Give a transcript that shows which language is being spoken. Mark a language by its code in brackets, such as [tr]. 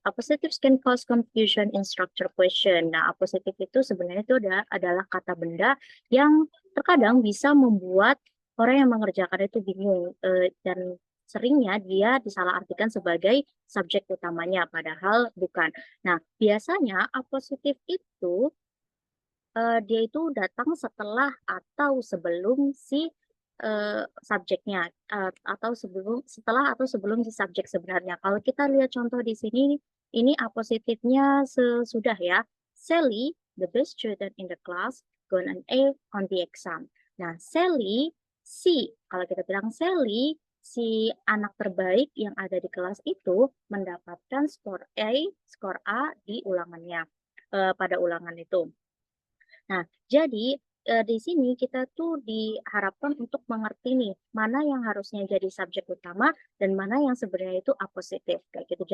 [en] Appositives can cause confusion in structure question. [id] Nah, appositif itu sebenarnya itu adalah kata benda yang terkadang bisa membuat orang yang mengerjakan itu bingung dan seringnya dia disalahartikan sebagai subjek utamanya, padahal bukan. Nah, biasanya apositif itu dia itu datang setelah atau sebelum si subjeknya atau setelah atau sebelum si subjek sebenarnya. Kalau kita lihat contoh di sini, ini apositifnya sesudah ya. [en] Sally, the best student in the class, got an A on the exam. [id] Nah, Sally, si kalau kita bilang Sally, si anak terbaik yang ada di kelas itu mendapatkan skor A di ulangannya, pada ulangan itu. Nah, jadi di sini kita tuh diharapkan untuk mengerti nih, mana yang harusnya jadi subjek utama dan mana yang sebenarnya itu apositif, kayak gitu.